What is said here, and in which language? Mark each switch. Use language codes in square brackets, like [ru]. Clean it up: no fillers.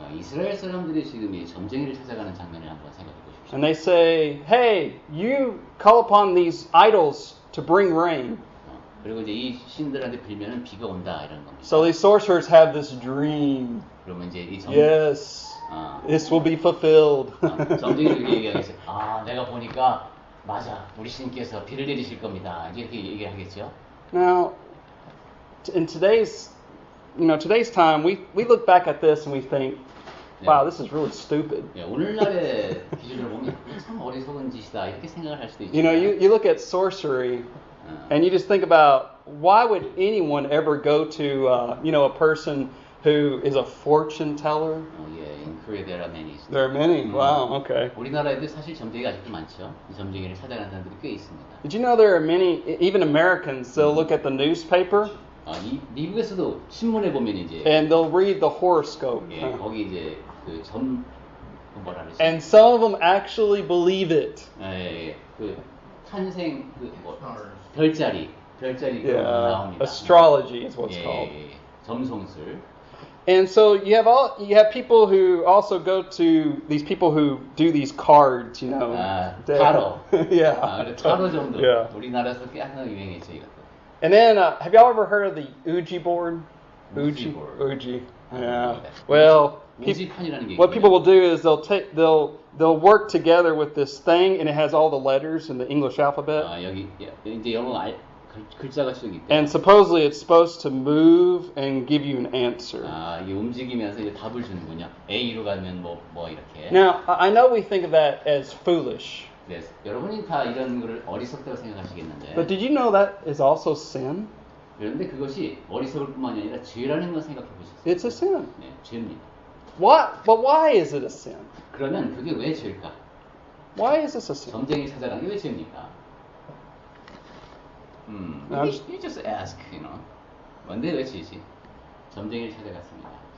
[ko] 이스라엘 사람들이 지금 이 점쟁이를 찾아가는 장면을 한번 생각해 보십시오. [en] And they say, "Hey, you call upon these idols to bring rain." [ko] 그리고 이제 이 신들한테 빌면은 비가 온다 이런 겁니다. [en] So these sorcerers have this dream. [ko] 그러면 이제 이 [en] Yes, this will be fulfilled. [ko] 점쟁이들이 얘기하겠어요. 내가 보니까 맞아, 우리 신께서 비를 내리실 겁니다. 이렇게 얘기를 하겠죠. [en] Now, in today's time, we look back at this and we think, wow, this is really stupid. [ko] 오늘날의 기준으로 보면 참 어리석은 짓이다 이렇게 생각을 할 수도 있죠. [en] You look at sorcery. And you just think about, why would anyone ever go to, a person who is a fortune teller? In Korea there are many. There are many? Wow, okay. [ko] 우리나라에도 사실 점쟁이가 아직도 많죠. 이 점쟁이를 찾아가는 사람들이 꽤 있습니다. [en] Did you know there are many, even Americans, they'll look at the newspaper. [ko] 미국에서도 신문에 보면 이제. [en] And they'll read the horoscope. [ko] 거기 이제 그 뭐라 그러지? [en] And some of them actually believe it. [ko] 그 탄생 별자리 나옵니다. [en] Astrology is what's called. [ko] 점성술. [en] And so you have people who also go to these people who do these cards, [ko] 타로. 타로 정도. 우리나라에서 꽤 하나 유행했죠 이것도. [en] And then have y'all ever heard of the Ouija board? Ouija. Yeah. Well, what people will do is they'll work together with this thing, and it has all the letters in the English alphabet. [ko] 여기 이제 영어 글자가 쭉 있대. [en] And supposedly it's supposed to move and give you an answer. [ko] 이게 움직이면서 이제 답을 주는군요. A로 가면 뭐 이렇게. [en] Now, I know we think of that as foolish. [ko] 네, 여러분이 다 이런 거를 어리석다고 생각하시겠는데. [en] But did you know that is also sin? [ko] 그런데 그것이 어리석을 뿐만이 아니라 죄라는 걸 생각해 보셨어요? [en] It's a sin. [ko] 네, 죄입니다. [en] But why is it a sin? [ko] 그러면 그게 왜 죄일까? [en] Why is this a sin? [ko] 점쟁이 찾아가는 게 왜 죄입니까? [en] You just ask, [ko] 뭔데 왜 죄지? 점쟁이를 찾아갔습니다.